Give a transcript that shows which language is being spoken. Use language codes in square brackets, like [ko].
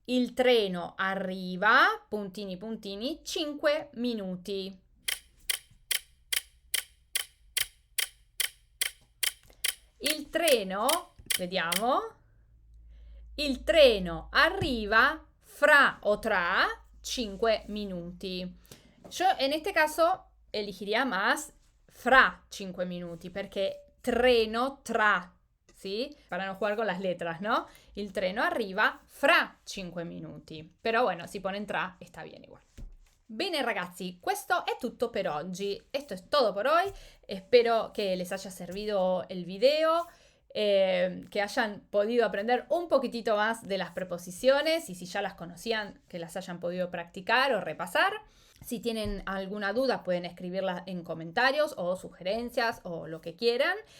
[it] Il treno arriva, puntini puntini, 5 minuti. Il treno, vediamo. Il treno arriva fra o tra 5 minuti. [es] Yo en este caso elegiría más [it] fra 5 minuti perché treno tra, [es] ¿sí? Para no jugar con las letras, ¿no? [it] Il treno arriva fra 5 minuti. [es] Pero bueno, si ponen tra, está bien igual. [it] Bene ragazzi, questo è tutto per oggi. [es] Esto es todo por hoy. Espero que les haya servido el video, que hayan podido aprender un poquitito más de las preposiciones y si ya las conocían, que las hayan podido practicar o repasar. Si tienen alguna duda pueden escribirla en comentarios o sugerencias o lo que quieran.